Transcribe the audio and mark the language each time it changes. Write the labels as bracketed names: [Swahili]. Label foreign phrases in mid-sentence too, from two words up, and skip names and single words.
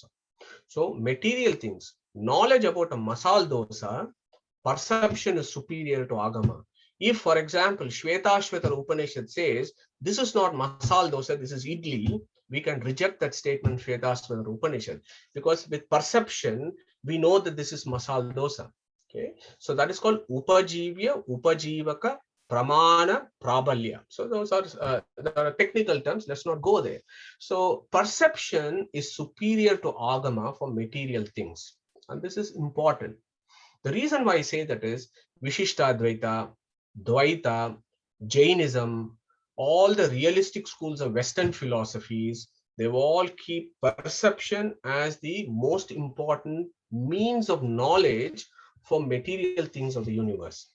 [English] So material things, knowledge about a masala dosa, perception is superior to agama. If, for example, Shvetaketu Upanishad says, this is not masala dosa, this is idli, we can reject that statement, Shvetaketu Upanishad, because with perception, we know that this is masala dosa. Okay, so that is called [Sanskrit] upajivya, upajivaka, pramana, prabalya. [English] So those are there are technical terms. Let's not go there. So perception is superior to agama for material things, and this is important. The reason why I say that is Vishishtadvaita, Dvaita, Jainism, all the realistic schools of Western philosophies, they all keep perception as the most important means of knowledge for material things of the universe.